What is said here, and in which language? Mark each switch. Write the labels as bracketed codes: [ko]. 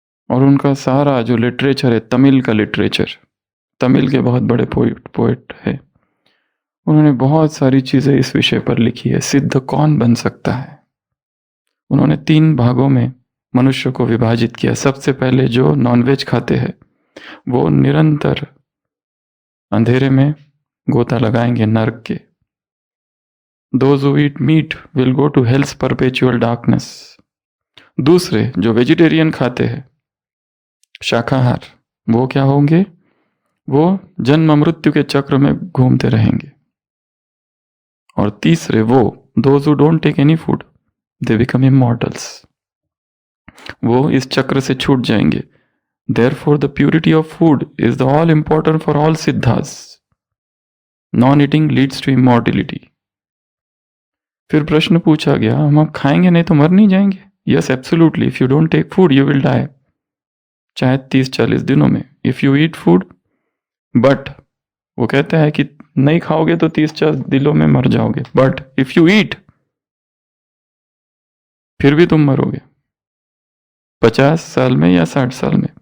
[hi] और उनका सारा जो लिटरेचर है, तमिल का लिटरेचर, तमिल के बहुत बड़े पोएट है, उन्होंने बहुत सारी चीज़ें इस विषय पर लिखी है, सिद्ध कौन बन सकता है। उन्होंने 3 भागों में मनुष्य को विभाजित किया। सबसे पहले जो नॉनवेज खाते हैं वो निरंतर अंधेरे में गोता लगाएंगे नर्क के। [en] Those who eat meat will go to hell's perpetual darkness। [hi] दूसरे जो वेजिटेरियन खाते हैं, शाकाहार, वो क्या होंगे, वो जन्म मृत्यु के चक्र में घूमते रहेंगे। और तीसरे वो [en] those who don't take any food, they become immortals। [hi] वो इस चक्र से छूट जाएंगे। [en] Therefore the purity of food is the all important for all siddhas। Non-eating leads to immortality। [hi] फिर प्रश्न पूछा गया, हम अब खाएंगे नहीं तो मर नहीं जाएंगे? [en] yes absolutely, if you don't take food you will die, [hi] चाहे 30-40 दिनों में। [en] if you eat food, [hi] but वो कहता है कि नहीं खाओगे तो 30-40 दिनों में मर जाओगे, [en] but if you eat [hi] फिर भी तुम मरोगे 50 साल में या 60 साल में।